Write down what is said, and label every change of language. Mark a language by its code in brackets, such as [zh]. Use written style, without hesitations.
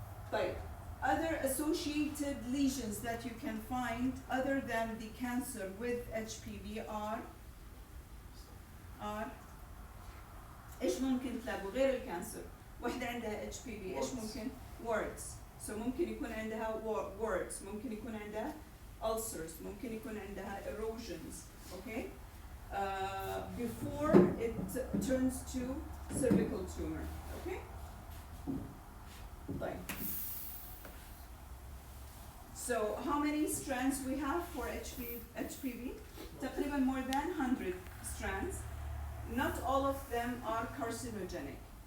[en] But other associated lesions that you can find other than the cancer with HPV are [ar] ايش ممكن تلاقوا غير الكانسر؟ واحدة عندها HPV ايش ممكن؟ [en] warts. [ar] So ممكن يكون عندها warts، ممكن يكون عندها ulcers، ممكن يكون عندها erosions. [en] Okay? Before it turns to cervical tumor. Okay? [ar] طيب. [en] So how many strands we have for HPV? [ar] تقريبا [en] more than 100 strands. Not all of them are carcinogenic.